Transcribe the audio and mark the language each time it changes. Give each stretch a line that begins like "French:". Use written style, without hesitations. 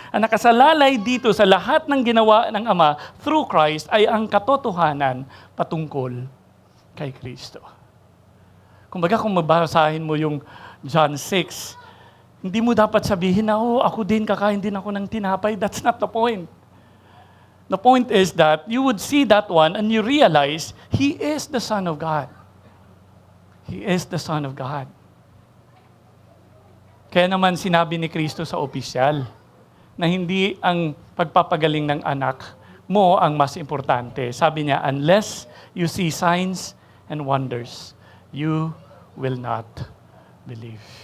Filipino: Ang nakasalalay dito sa lahat ng ginawa ng Ama through Christ ay ang katotohanan patungkol kay Kristo. Kumbaga kung mabasahin mo yung John 6, Hindi mo dapat sabihin na, ako din, kakain din ako ng tinapay.
English: That's not the point. The point is that you would see that one and you realize He is the Son of God. He is the Son of God.
Filipino: Kaya naman sinabi ni Kristo sa opisyal na hindi ang pagpapagaling ng anak mo ang mas importante. Sabi niya,
English: unless you see signs and wonders, you will not believe.